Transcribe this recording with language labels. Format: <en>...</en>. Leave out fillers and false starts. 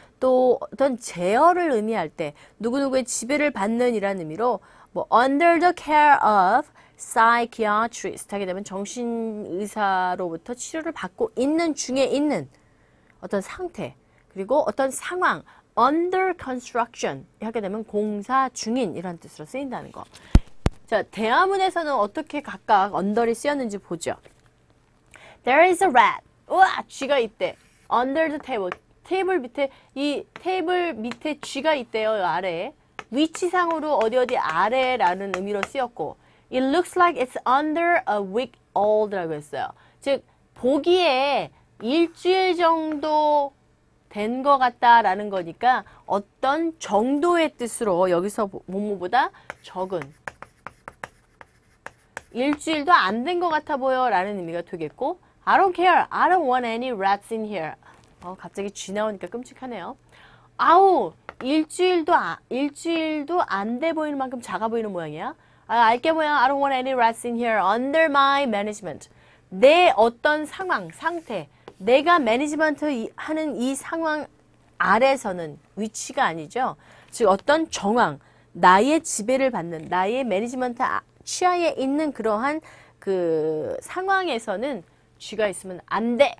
<ko>또 어떤 제어를 의미할 때 누구누구의 지배를 받는 이라는 의미로 뭐</ko> <en>under the care of psychiatrist</en> <ko>하게 되면 정신의사로부터 치료를 받고 있는 중에 있는 어떤 상태 그리고 어떤 상황 under construction 하게 되면 공사 중인이라는 뜻으로 쓰인다는 거. 자, 대화문에서는 어떻게 각각 under이 쓰였는지 보죠.</ko> <en>There is a rat.</en> <ko>우와, 쥐가 있대.</ko> <en>Under the table.</en> <ko>테이블 밑에 이 테이블 밑에 쥐가 있대요. 아래에. 위치상으로 어디 아래라는 의미로 쓰였고</ko> <en>It looks like it's under a week old</en> <ko>라고 했어요. 즉 보기에 일주일 정도 된 것 같다라는 거니까 어떤 정도의 뜻으로 여기서 뭐뭐보다 적은 일주일도 안 된 것 같아 보여 라는 의미가 되겠고</ko> <en>I don't care. I don't want any rats in here.</en> <ko>갑자기 쥐 나오니까 끔찍하네요. 아우 일주일도 안 돼 보이는 만큼 작아 보이는 모양이야. 알게 모양</ko> <en>I don't want any rats in here under my management.</en> <ko>내 어떤 상황, 상태 내가 매니지먼트 하는 이 상황 아래서는 위치가 아니죠. 즉 어떤 정황, 나의 지배를 받는, 나의 매니지먼트 취하에 있는 그러한 그 상황에서는 쥐가 있으면 안 돼!</ko>